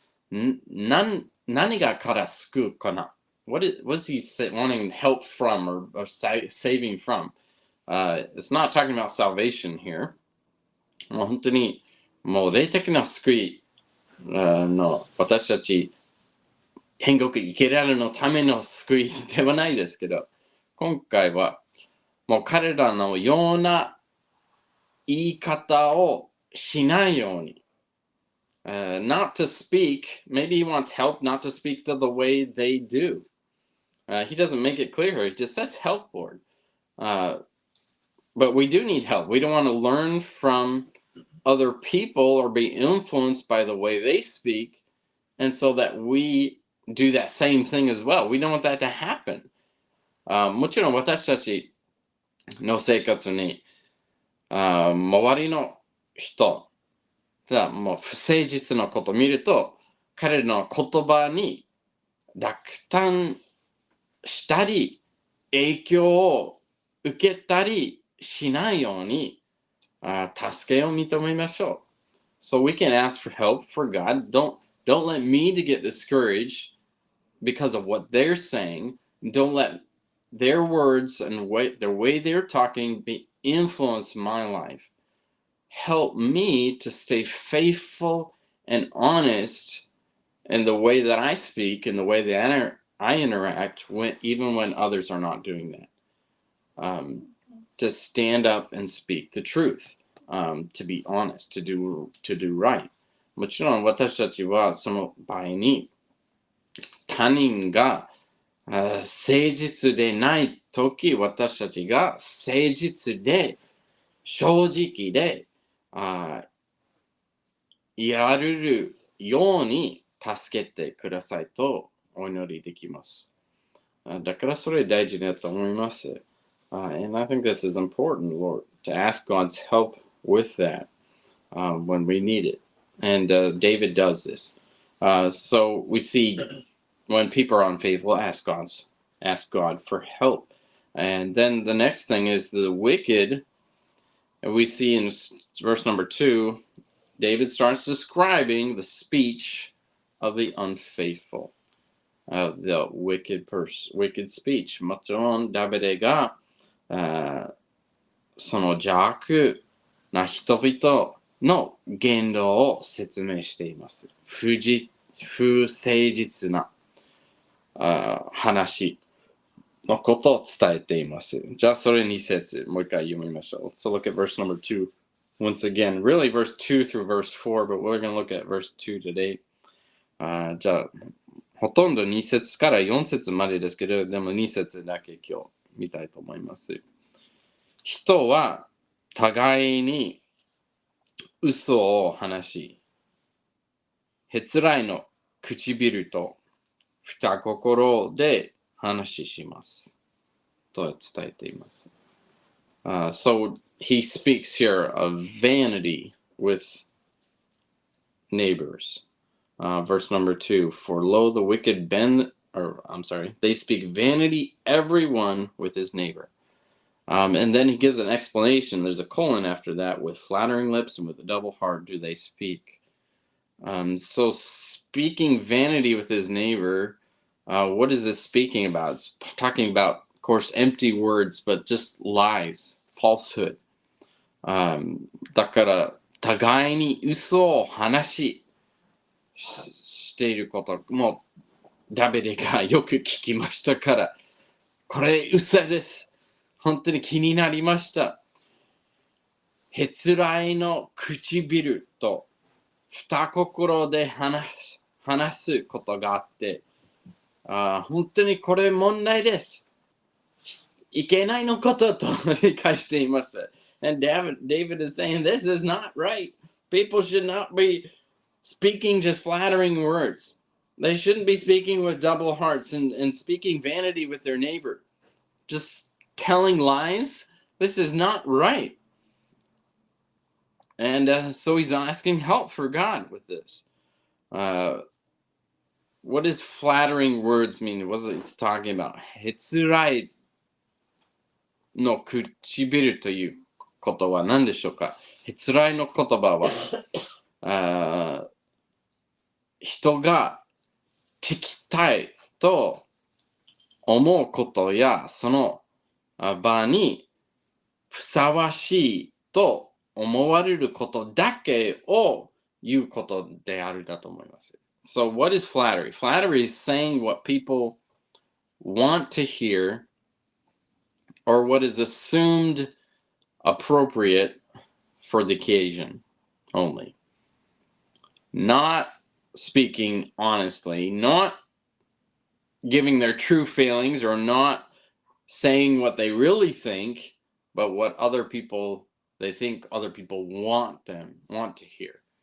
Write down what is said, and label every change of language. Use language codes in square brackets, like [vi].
[ja] 何がから救うかな [en] What is he wanting help from or saving from? It's not talking about salvation here. [ja] もう本当にもう霊的な救いの私たち天国行けられるのための救いではないですけど、今回はもう彼らのような言い方をしないように。 [en] Not to speak, maybe he wants help not to speak the way they do. He doesn't make it clear here. He just says help, Lord. But we do need help. We don't want to learn from other people or be influenced by the way they speak, and so that we do that same thing as well. We don't want that to happen. [ja] もちろん私たちの生活に、周りの人がもう不誠実なことを見ると、彼らの言葉に落胆したり、影響を受けたりしないように、助けを認めましょう。 [en] So we can ask for help for God. Don't let me to get discouraged because of what they're saying. Don't let their words and the way they're talking influence my life. Help me to stay faithful and honest in the way that I speak and the way that I interact even when others are not doing that. To stand up and speak the truth, to be honest, to do right. [ja] もちろん私たちはその場合に他人が誠実でないとき、私たちが誠実で正直でやれるように助けてくださいとお祈りできます。だからそれ大事だと思います。 [en] And I think this is important, Lord, to ask God's help with that when we need it. And David does this. So we see when people are unfaithful, ask God for help. And then the next thing is the wicked. And we see in verse number 2, David starts describing the speech of the unfaithful, the wicked speech. [ja] もちろんダビデがその邪悪な人々の言動を説明しています。不誠実な話のことを伝えています。じゃあそれ2節もう一回読みましょう。 [en] So look at verse number 2 once again. Really verse 2 through verse 4, but we're going to look at verse 2 today. [ja] じゃあほとんど2節から4節までですけど、でも2節だけ今日見たいと思います。人は互いに嘘を話し、へつらいの唇と二心で話します。と伝えています。 [en] So he speaks here of vanity with neighbors. Verse number 2, for lo the wicked they speak vanity everyone with his neighbor. And then he gives an explanation. There's a colon after that. With flattering lips and with a double heart do they speak. So speaking vanity with his neighbor, what is this speaking about? It's talking about, of course, empty words, but just lies, falsehood. [ja] だから互いに嘘を話していること、もうダビデがよく聞きましたから、これ嘘です。本当に気になりました。へつらいの唇と二心で話すことがあって、本当にこれ問題です。いけないのことと理解していました。 [en] And David is saying this is not right. People should not be speaking just flattering words. They shouldn't be speaking with double hearts and speaking vanity with their neighbor. Just telling lies. This is not right. And so he's asking help for God with this. What does flattering words mean? What is he talking about? [ja] へつらいの唇ということは何でしょうか？へつらいの言葉は、人が聞きたいと思うことや、その場にふさわしいと思われることだけを言うことであるだと思います。 [en] So what is flattery? Flattery is saying what people want to hear or what is assumed appropriate for the occasion only. Not speaking honestly, not giving their true feelings or not saying what they really think, but what they think other people want to hear.